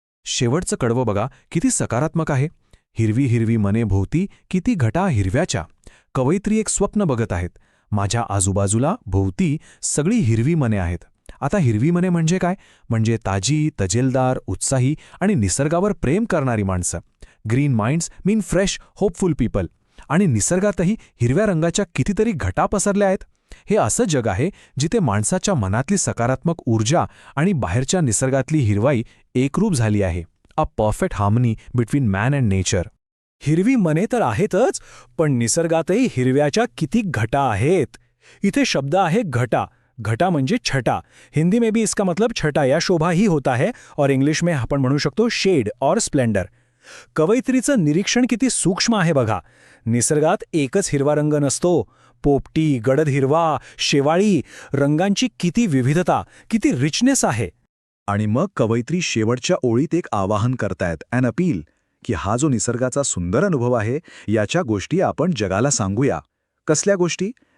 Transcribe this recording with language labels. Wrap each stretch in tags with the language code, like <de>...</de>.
<mr>शेवटचं कडवं बघा, किती सकारात्मक आहे. हिरवी हिरवी मने भोवती किती घटा हिरव्याच्या. कवयित्री एक स्वप्न बघत आहेत. माझ्या आजूबाजूला भोवती सगळी हिरवी मने आहेत. आता हिरवी मने म्हणजे काय? म्हणजे ताजी, तजेलदार, उत्साही आणि निसर्गावर प्रेम करणारी माणसं.</mr> <en>Green minds mean fresh, hopeful people.</en> <mr>आणि निसर्गातही हिरव्या रंगाच्या कितीतरी घटा पसरल्या आहेत. हे असं जग आहे जिथे माणसाच्या मनातली सकारात्मक ऊर्जा आणि बाहेरच्या निसर्गातली हिरवाई एकरूप झाली आहे.</mr> <en>A perfect harmony between man and nature.</en> <mr>हिरवी मने तर आहेतच, पण निसर्गातही हिरव्याच्या किती घटा आहेत. इथे शब्द आहे घटा. घटा म्हणजे छटा.</mr> <hi>हिंदी में भी इसका मतलब छटा या शोभा ही होता है, और इंग्लिश में</hi> <mr>आपण म्हणू शकतो</mr> <hi>शेड और स्प्लेंडर.</hi> <mr>कवयित्रीचं निरीक्षण किती सूक्ष्म आहे बघा. निसर्गात एकच हिरवा रंग नसतो. पोपटी, गडद हिरवा, शेवाळी, रंगांची किती विविधता, किती रिचनेस आहे. आणि मग कवयित्री शेवटच्या ओळीत एक आवाहन करतायत, ॲन अपील, की हा जो निसर्गाचा सुंदर अनुभव आहे याच्या गोष्टी आपण जगाला सांगूया. कसल्या गोष्टी?</mr>